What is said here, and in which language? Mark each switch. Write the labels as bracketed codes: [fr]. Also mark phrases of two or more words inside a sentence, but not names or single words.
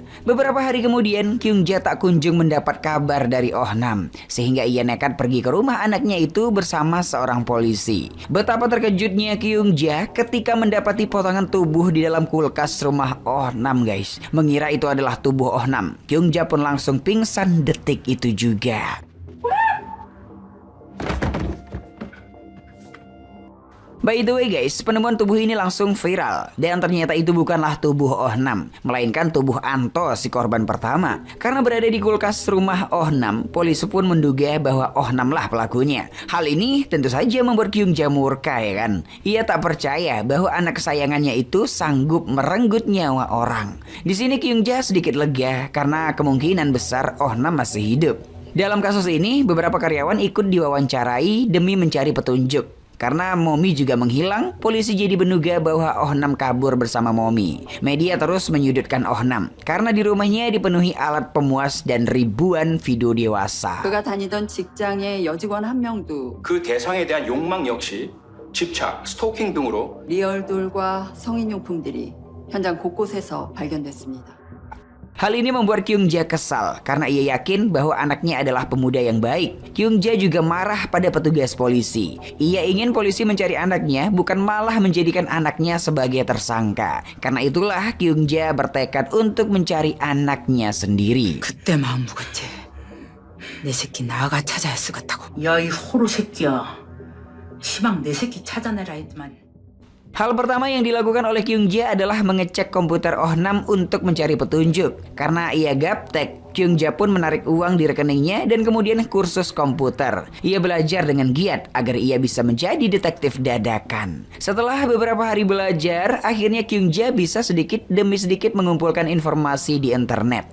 [id] Beberapa hari kemudian, Kyung Ja tak kunjung mendapat kabar dari Oh Nam, sehingga ia nekat pergi ke rumah anaknya itu bersama seorang polisi. Betapa terkejutnya Kyung Ja ketika mendapati potongan tubuh di dalam kulkas rumah Oh Nam, guys. Mengira itu adalah tubuh Oh Nam. Kyung Ja pun langsung pingsan detik itu juga. [en] By the way guys, [id] penemuan tubuh ini langsung viral. Dan ternyata itu bukanlah tubuh Oh Nam, melainkan tubuh Anto, si korban pertama. Karena berada di kulkas rumah Oh Nam, polisi pun menduga bahwa Oh Nam lah pelakunya. Hal ini tentu saja membuat Kyung Ja murka, ya kan. Ia tak percaya bahwa anak kesayangannya itu sanggup merenggut nyawa orang. Di sini Kyung Ja sedikit lega karena kemungkinan besar Oh Nam masih hidup. Dalam kasus ini, beberapa karyawan ikut diwawancarai demi mencari petunjuk. Karena Momi juga menghilang, polisi jadi menduga bahwa Oh Nam kabur bersama Momi. Media terus menyudutkan Oh Nam karena di rumahnya dipenuhi alat pemuas dan ribuan video dewasa. [ko] 그가 다니던 직장의 여직원 한 명도 그 대상에 대한 욕망 역시 집착, 스토킹 등으로 리얼돌과 성인용품들이 현장 곳곳에서 발견됐습니다. [id] Hal ini membuat Kyung Ja kesal karena ia yakin bahwa anaknya adalah pemuda yang baik. Kyung Ja juga marah pada petugas polisi. Ia ingin polisi mencari anaknya, bukan malah menjadikan anaknya sebagai tersangka. Karena itulah Kyung Ja bertekad untuk mencari anaknya sendiri. [ko] 그때 마음 무겁지. 내 새끼 나아가 찾아야 쓰겠다고. 야, 이 호로 새끼야. 시방 내 새끼 찾아내라 했더만. [id] Hal pertama yang dilakukan oleh Kyung Ja adalah mengecek komputer Oh Nam untuk mencari petunjuk. Karena ia gaptek, Kyung Ja pun menarik uang di rekeningnya dan kemudian kursus komputer. Ia belajar dengan giat agar ia bisa menjadi detektif dadakan. Setelah beberapa hari belajar, akhirnya Kyung Ja bisa sedikit demi sedikit mengumpulkan informasi di internet.